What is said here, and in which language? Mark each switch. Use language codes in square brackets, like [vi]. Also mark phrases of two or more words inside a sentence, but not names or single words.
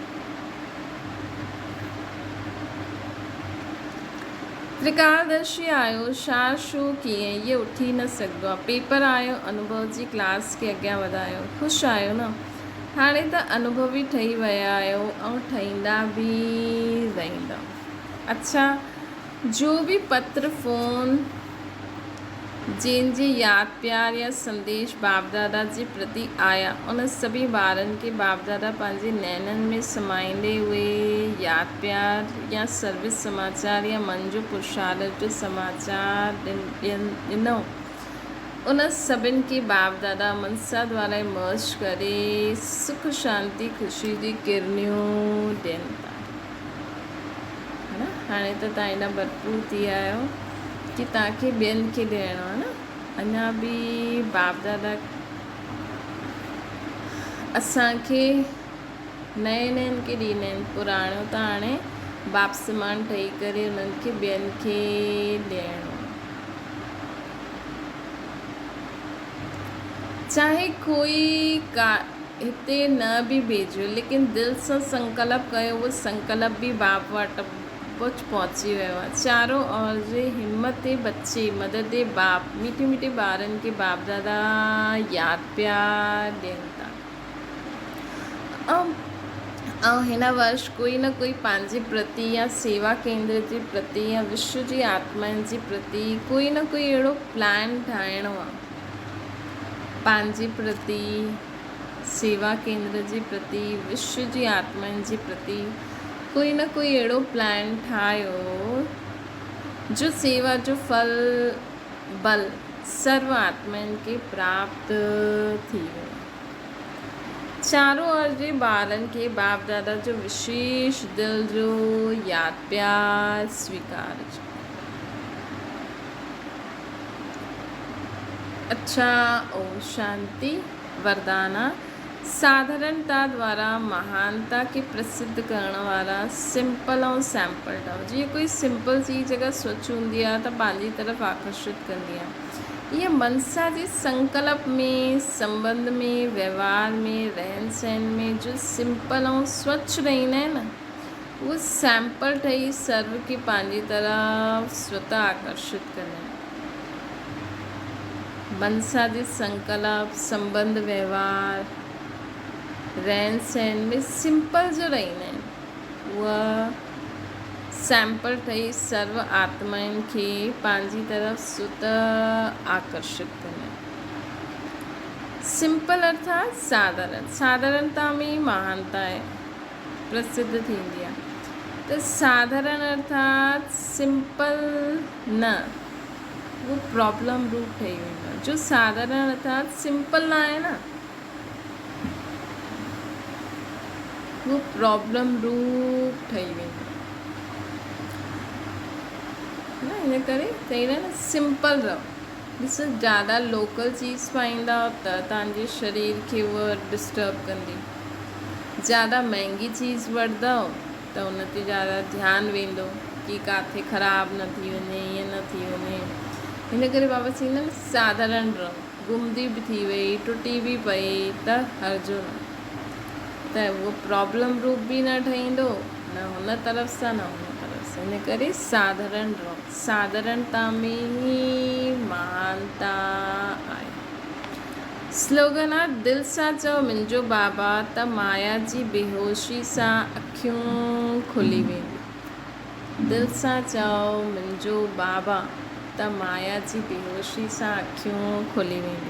[sd] त्रिकालदर्शी आहियो, छो, कीअं, इहे उठी न सघंदो आहे। पेपर आयो, अनुभव जी क्लास खे अॻियां वधायो, ख़ुशि आहियो न। हाणे त अनुभवी ठही विया आहियो ऐं ठहींदा बि रहंदा। अच्छा, [hi] जो भी [sd] पत्र फ़ोन जंहिंजे यादि प्यार या संदेश बाप दादा जे प्रति आया, उन सभी ॿारनि खे बाप दादा पंहिंजे नैननि में समाईंदे हुए यादि प्यार या सर्विस समाचार या मन जो पुरुषार्थ जो समाचार ॾिनो। उन सभिनि खे बाप दादा मनसा द्वारा मर्ज करे सुख शांति ख़ुशी जी किरनियूं ॾियनि था। हाणे त तव्हां एॾा भरपूर थी विया आहियो कि तव्हांखे ॿियनि खे ॾियणो आहे न। अञा बि बाप दादा असांखे नयनि खे ॾींदा आहिनि, पुराणो त हाणे बाप समान ठही करे उन्हनि खे ॿियनि खे ॾियणो। चाहे कोई हिते न बि भेजो, लेकिन दिलि सां संकल्प कयो, उहो संकल्प बि बाप वटि पहुची वियो आहे। [hi] चारों ओर [sd] जे [hi] हिम्मत बच्चे मदद बाप, [sd] मीठे मीठे ॿारनि खे बाप दादा यादि प्यार ॾियनि था। ऐं हिन वर्ष कोई न कोई पंहिंजे प्रति या सेवा केंद्र जे प्रति या विश्व जी आत्माउनि जे प्रति कोई न कोई अहिड़ो प्लान ठाहिणो आहे। पंहिंजे प्रति, सेवा केंद्र जे प्रति, विश्व जी आत्माउनि जे प्रति कोई न कोई अहिड़ो प्लान ठाहियो जो सेवा जो फल बल सर्व आत्मनि खे प्राप्त थी वियो। [hi] चारों ओर [sd] जे ॿारनि खे बाप दादा जो विशेष दिल जो यादि प्यार स्वीकारजो। अच्छा, ओम शांति। वरदाना साधारणता द्वारा महानता खे प्रसिद्ध करण वारा सिंपल ऐं सैम्पल ठहो। जीअं कोई सिंपल चीज़ अगरि स्वच्छ हूंदी आहे त पंहिंजी तरफ़ आकर्षित कंदी आहे। ईअं मनसा जे संकल्प में, संबंध में, व्यवहार में, रहन सहन में जो सिंपल ऐं स्वच्छ रहंदा आहिनि न, उहे सैम्पल ठही सर्व खे पंहिंजी तरफ़ स्वतः आकर्षित कंदा आहिनि। मनसा जे संकल्प, संबंध, व्यवहार, रहन सहन में सिंपल जो रहंदा आहिनि, उहा सैम्पल ठही सर्व आत्माउनि खे पंहिंजी तरफ़ स्वतः आकर्षित कंदा आहिनि। सिंपल अर्थात साधारण, साधारणता में महानता आहे, प्रसिद्ध थींदी आहे। त साधारण अर्थात सिंपल न, वो प्रॉब्लम रूप ठही वेंदो आहे। जो साधारण अर्थात सिंपल न आहे न, वो प्रॉब्लम रूप ठही वेंदो न। इन करे चई रहे न सिंपल रहो। ॾिसो, ज़्यादा लोकल चीज़ पाईंदा त तव्हांजे शरीर खे उहा डिस्टर्ब कंदी। ज़्यादा महांगी चीज़ वठंदव त उन ते ज़्यादा ध्यानु वेंदो कि किथे ख़राबु न थी वञे, ईअं न थी वञे। हिन करे बाबा चवंदा आहिनि साधारण रहो। गुमदी बि थी वई, टुटी बि पई त हर्जो न, त उहो प्रॉब्लम रूप बि न ठहींदो, न हुन तरफ़ सां न हुन तरफ़ सां। हिन करे साधारण रहो। साधारणता में ही महानता आहे। स्लोगन आहे, दिलि सां चओ मुंहिंजो बाबा त माया जी बेहोशी सां अखियूं खुली वेंदियूं। दिलि सां चओ मुंहिंजो बाबा त माया जी बेहोशी सां अखियूं खुली वेंदियूं।